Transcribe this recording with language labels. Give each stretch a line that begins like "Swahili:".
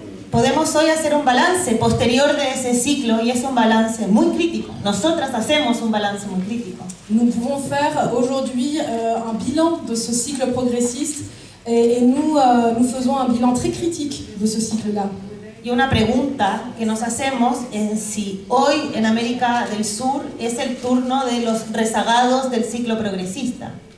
Spanish: Podemos hoy hacer un balance posterior de ese ciclo y es un balance muy crítico. Nosotras hacemos un balance muy crítico.
French: Nous pouvons faire aujourd'hui un bilan de ce cycle progressiste et nous faisons un bilan très critique de ce cycle-là.
Spanish: Y una pregunta que nos hacemos es si hoy en América del Sur es el turno de los rezagados del ciclo progresista.